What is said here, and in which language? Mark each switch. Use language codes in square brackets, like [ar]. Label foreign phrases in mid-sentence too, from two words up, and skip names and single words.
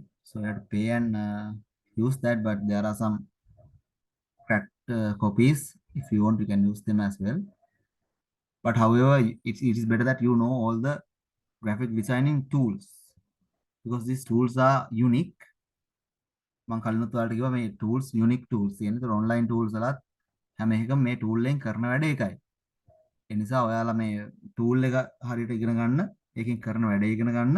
[en] So you have to pay and use that, but there are some cracked copies. If you want, you can use them as well. But however, it is better that you know all the graphic designing tools because these tools are unique. [si] මම කලිනුත් ඔයාලට කිව්වා මේ tools [en] unique tools [si] කියන්නේ. ඒතර [en] online tools [si] වලත් හැම එකම මේ tool එකෙන් කරන වැඩ එකයි. ඒ නිසා ඔයාලා මේ tool එක හරියට ඉගෙන ගන්න, ඒකෙන් කරන වැඩ ඉගෙන ගන්න.